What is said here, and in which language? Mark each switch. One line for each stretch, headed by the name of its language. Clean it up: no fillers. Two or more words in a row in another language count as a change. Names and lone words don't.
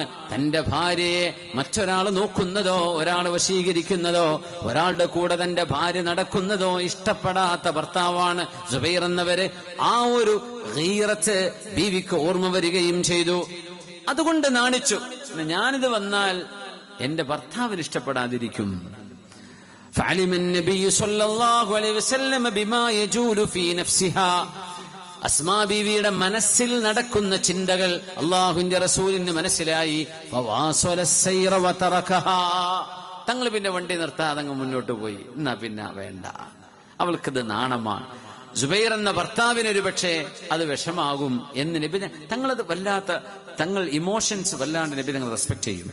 Malayalam: തന്റെ ഭാര്യയെ മറ്റൊരാൾ നോക്കുന്നതോ, ഒരാൾ വശീകരിക്കുന്നതോ, ഒരാളുടെ കൂടെ തന്റെ ഭാര്യ നടക്കുന്നതോ ഇഷ്ടപ്പെടാത്ത ഭർത്താവാണ് സുബൈർ എന്നവര്. ആ ഒരു ഗീറത്ത് ബീവിക്ക് ഓർമ്മ വരികയും ചെയ്തു. അതുകൊണ്ട് നാണിച്ചു, ഞാനിത് വന്നാൽ എന്റെ ഭർത്താവിന് ഇഷ്ടപ്പെടാതിരിക്കും.
Arabic: فعلم النبي صلى الله عليه وسلم بما يجول في نفسها.
Malayalam: അസ്മാ ബീവിയുടെ മനസ്സിൽ നടക്കുന്ന ചിന്തകൾ അള്ളാഹുവിന്റെ റസൂലിന് മനസ്സിലായി. തങ്ങൾ പിന്നെ വണ്ടി നിർത്താതെ അങ്ങ് മുന്നോട്ട് പോയി. എന്നാ പിന്നെ വേണ്ട, അവൾക്കത് നാണമാണ്. സുബൈർ എന്ന ഭർത്താവിനൊരു പക്ഷേ അത് വിഷമാകും എന്ന് നബി തങ്ങളത് വല്ലാത്ത, തങ്ങൾ ഇമോഷൻസ് വല്ലാണ്ട് നബി തങ്ങൾ റെസ്പെക്ട് ചെയ്യും.